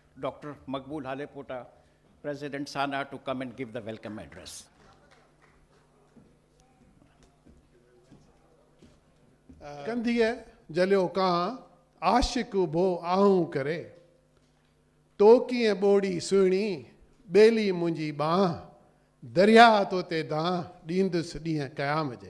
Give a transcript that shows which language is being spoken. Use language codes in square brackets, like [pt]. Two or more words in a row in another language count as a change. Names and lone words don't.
[en] Dr. Maqbool Halepota, President SANA, to come and give the welcome address. [sd] कंधिए जलियो कां आशिक भो आहूं करे तो कीअं ॿोड़ी सुहिणी ॿेली मुंहिंजी बांह दरिया तो ते दां ॾींदुसि ॾींहं क़याम जे।